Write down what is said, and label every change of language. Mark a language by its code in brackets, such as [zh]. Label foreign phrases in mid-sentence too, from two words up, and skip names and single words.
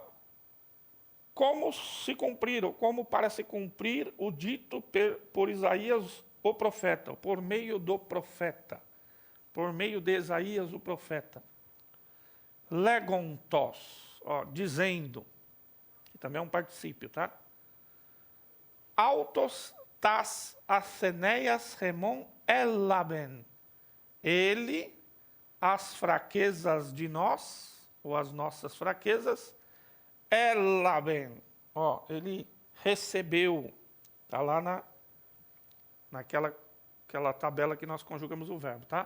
[pt] Como se cumprir, ou como para se cumprir o dito por Isaías, o profeta, por meio do profeta, por meio de Isaías, o profeta. Legontos, dizendo, que também é um particípio, tá? [el] αὐτὸς τὰς ἀσθενείας ἡμῶν ἔλαβεν. [pt] Ele, as fraquezas de nós, ou as nossas fraquezas, elaben. Ele recebeu, está lá naquela tabela que nós conjugamos o verbo, tá?